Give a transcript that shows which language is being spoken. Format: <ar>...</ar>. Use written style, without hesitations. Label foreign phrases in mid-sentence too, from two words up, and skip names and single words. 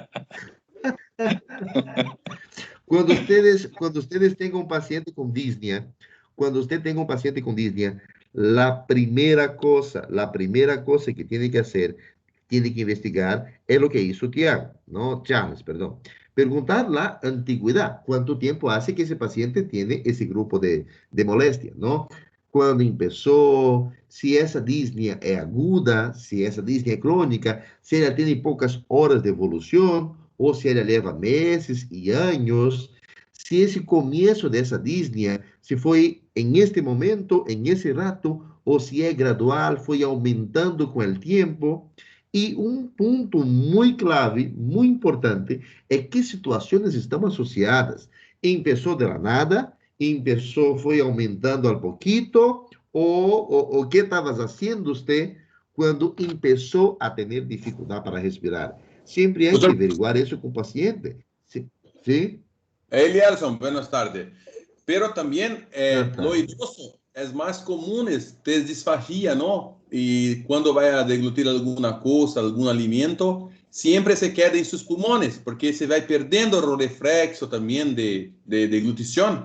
<es>Cuando ustedes tengan un paciente con disnea, cuando usted tenga un paciente con disnea, la primera cosa que tiene que hacer, tiene que investigar, es lo que hizo Tiago, ¿no? Charles, perdón. Preguntar la antigüedad, cuánto tiempo hace que ese paciente tiene ese grupo de molestia, ¿no? Cuando empezó, si esa disnea es aguda, si esa disnea es crónica, si ella tiene pocas horas de evolución,</es> <pt>ou se ela leva meses e anos, se esse começo dessa disnea, se foi em este momento, em esse rato, ou se é gradual, foi aumentando com o tempo. E um ponto muito clave, muito importante, é que situações estão associadas. Começou</pt> <es>de la nada,</es> <pt>começou, foi aumentando</pt> <es>al poquito,</es> <pt>ou o que estavas fazendo você quando começou a ter dificuldade para respirar?</pt> <es>Siempre hay que Doctor averiguar eso con paciente. Sí, ¿sí? Elielson, buenas tardes. Pero también Buenas lo tardes. idoso es más común ter disfagia, ¿no? Y cuando vaya a deglutir alguna cosa, algún alimento, siempre se queda en sus pulmones, porque se va perdiendo el reflexo también de deglutición.</es>